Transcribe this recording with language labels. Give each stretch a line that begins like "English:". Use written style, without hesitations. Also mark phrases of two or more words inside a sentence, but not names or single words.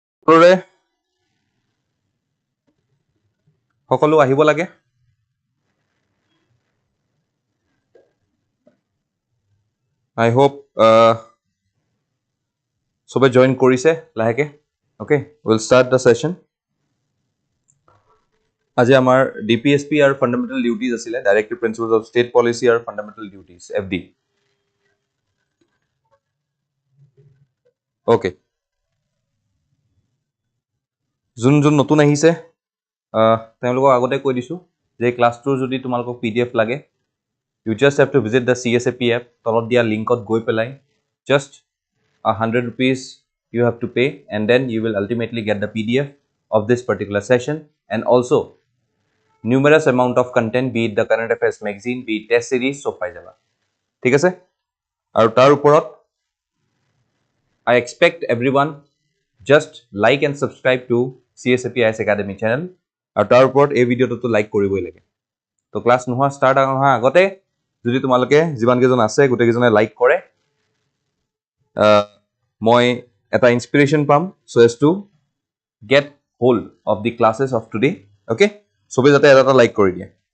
Assamese: ছাত্ৰৰে সকলো আহিব লাগে
English: I hope
Assamese: সবে জয়েন কৰিছে লাহেকে
English: okay we'll start the session
Assamese: আজি আমাৰ DPSP আৰু
English: fundamental duties আছিলে Directive Principles of State Policy আৰু Fundamental Duties FD
Assamese: okay যোন নতুন আহিছে তেওঁলোকক আগতে কৈ দিছো যে ক্লাছটোৰ যদি তোমালোকক PDF লাগে
English: you just have to visit the CSAP app
Assamese: তলত দিয়া লিংকত গৈ পেলাই
English: just 100 rupees you have to pay and then you will ultimately get the PDF of this particular session and also numerous amount of content be it the current affairs magazine be it test series so
Assamese: পাই যাবা ঠিক আছে আৰু তাৰ ওপৰত
English: I expect everyone just like and subscribe to CSAP IS Academy channel
Assamese: আৰু তাৰ ওপৰত এই ভিডিওটো লাইক কৰিবই লাগে তো ক্লাছ নোহোৱা ষ্টাৰ্ট হোৱা আগতে যদি তোমালোকে জীৱান কেজন আছে গোটে কেজনে লাইক কৰে মই এটা ইনস্পিৰেশন পাম
English: so as to get hold of the classes of today okay
Assamese: সবে যাতে এটা লাইক কৰি দিয়ে